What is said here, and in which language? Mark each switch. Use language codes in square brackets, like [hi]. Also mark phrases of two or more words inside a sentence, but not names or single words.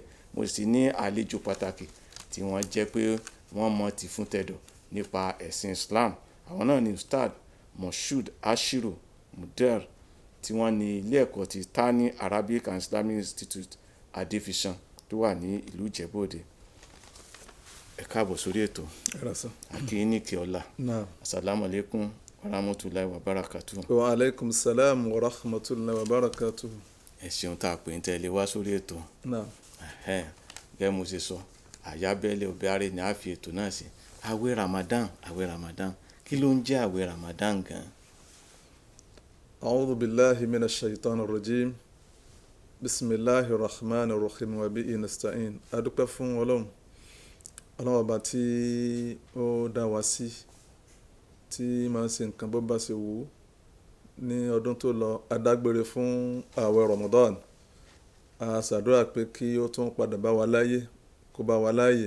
[yo] Mo sì ní àlejò pàtàkì tí wọ́n jẹ́ pé wọ́n mọ̀ ti fún tẹ̀dọ̀ nípa ẹ̀sìn Islam. Àwọn náà ni Ustad Moshood Ashiru Muder tí wọ́n ní ilé ẹ̀kọ́ ti Tani Arabic and Islamic Institute Adefishan tó wà ní ìlú Ìjẹ̀bú-Òde. Ẹ káàbọ̀ sórí ètò. Akíníkì ọlá. [ar] السلام عليكم ورحمة الله وبركاته. وعليكم السلام ورحمة الله وبركاته. [yo] Ẹ ṣeun tá a pè ń tẹ́lẹ̀ wá sórí ètò. Gẹ́gẹ́ mo ṣe sọ, àyábẹ́lẹ̀ Obiare ni a fi ètò náà sí. Ààwẹ̀ Ramadan, kí ló ń jẹ́ ààwẹ̀ Ramadan gan? [ar] أعوذ بالله من الشيطان الرجيم. بسم الله الرحمن الرحيم وبه نستعين. [yo] A dúpẹ́ fún Ọlọ́run ọba tí ó dá wa sí, tí máa ń ṣe nǹkan bó bá ṣe wù ú. Ní ọdún tó lọ a dágbére fún ààwẹ̀ Ramadan. A ṣàdúrà pé kí ó tún padà bá wa láyé, kó bá wa láàyè.